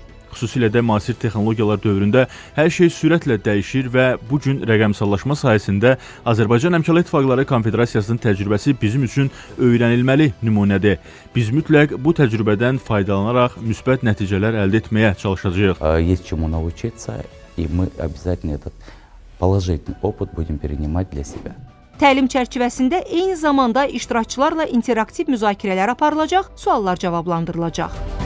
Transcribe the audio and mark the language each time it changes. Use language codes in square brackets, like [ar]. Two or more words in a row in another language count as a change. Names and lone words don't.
[az] Xüsusilə də müasir texnologiyalar dövründə hər şey sürətlə dəyişir və bu gün rəqəmsallaşma sayəsində Azərbaycan Həmkarlar İttifaqları Konfederasiyasının təcrübəsi bizim üçün öyrənilməli nümunədir. Biz mütləq bu təcrübədən faydalanaraq müsbət nəticələr əldə etməyə çalışacağıq. [ru] Есть чему научиться, и мы обязательно этот положительный опыт будем перенимать для себя. [az] Təlim çərçivəsində eyni zamanda iştirakçılarla interaktiv müzakirələr aparılacaq, suallar cavablandırılacaq.